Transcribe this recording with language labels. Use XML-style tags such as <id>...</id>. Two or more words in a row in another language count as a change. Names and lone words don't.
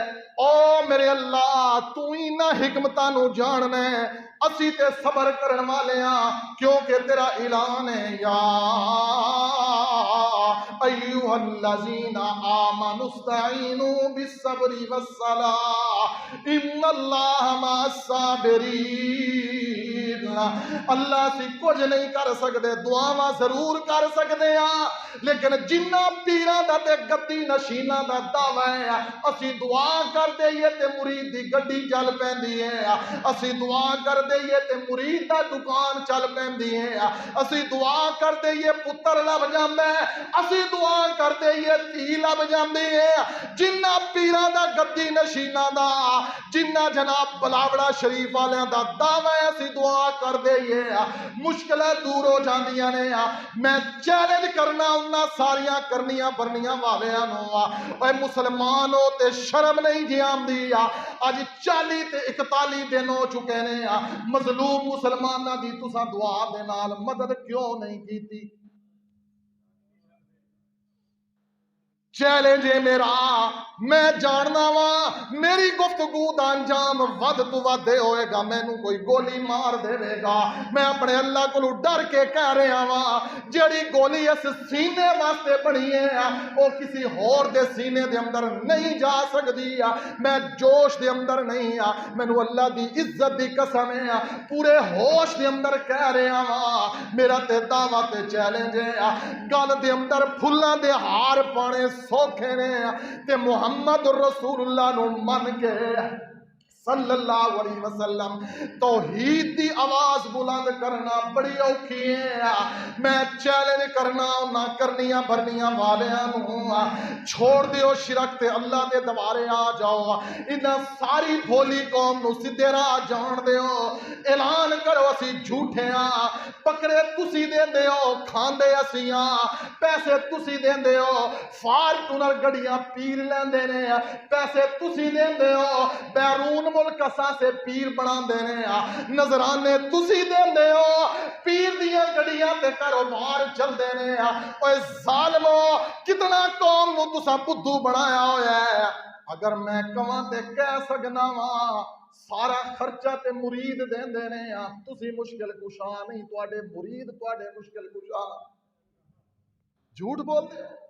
<pa>او میرے اللہ تو ہی نہ حکمتاں نو جاننا ہے، اسی تے صبر کرن والے ہاں کیونکہ تیرا اعلان ہے</pa> <ar>یا ایھا الذین آمنوا استعینوا بالصبر والصلاۃ ان اللہ مع الصابرین۔</ar> <pa>اللہ سی کچھ نہیں کر سکتے، دعاواں ضرور کر سکتے ہاں لیکن جنہ پیراں دا تے گدی نشیناں دا دعویٰ ہے اسی دعا کر دئیے تے مرید دی گڈی چل پیندی ہے، اسی دعا کر دئیے تے مرید دا دکان چل پیندی ہے، اسی دعا کر دئیے پتر لب جاندا ہے، اسی دعا کر دئیے دھی لب جاندی ہے، جنہ پیراں دا گدی نشیناں دا، جنہ جناب بلاوڑا شریف والیاں دا دعویٰ ہے اسی دعا کر دئیے مشکلیں دور ہو جاندیاں نے۔ میں چیلنج کرنا انہاں ساریاں کرنیاں برنیاں والیاں نو، اے مسلمانوں تے شرم نہیں جی آندی، اج 40 تے 41 دن ہو چکے نے، مظلوم مسلماناں دی تساں دعا دے نال مدد کیوں نہیں کیتی؟ چیلنج ہے میرا، میں جاننا وا میری گفتگو دا انجام ود تو ود ہوئے گا، مینوں کوئی گولی مار دے گا، میں اپنے اللہ کو ڈر کے کہہ رہا وا جیڑی گولی اس سینے واسطے بنی ہے وہ کسی ہور دے سینے دے اندر نہیں جا سکتی، میں جوش دے اندر نہیں مینوں اللہ دی عزت دی قسم ہے پورے ہوش دے اندر کہہ رہا وا، میرا تے دعویٰ تے چیلنج ہے، گل دے اندر پھلاں دے ہار پانے سوکھے نے تے محمد رسول اللہ نو من کے</pa> <ar>صلی اللہ علیہ وسلم</ar> <pa>توحید دی آواز بلند کرنا بڑی اوکھی ہے، میں چیلنج کرنا نہ کرنیاں بھرنیاں والیاں نو چھوڑ دیو شرک تے اللہ دے دوارے آ جاؤ، انہاں ساری بھولی قوم نو سیدھے راہ جان دیو، اعلان کرو اسی جھوٹے ہاں، پکڑے تسی دیندے ہو کھاندے اسی ہاں، پیسے تسی دیندے ہو فارچونر گڑیاں پیر لیندے نے، پیسے تسی دیندے ہو بیرون ملک اساں سے پیر بنا دینے نظرانے تسی دیندے ہو، پیر دیاں گڑیاں تے کاروبار چل دینے، اوے ظالمو کتنا قوم نو تساں بدھو بنایا ہویا ہے، اگر میں کہاں تے کہہ سکنا وا سارا خرچہ تے مرید دیندے نے، تسی مشکل کشا نہیں تواڈے مرید تواڈے مشکل کشا، جھوٹ بولتے</pa>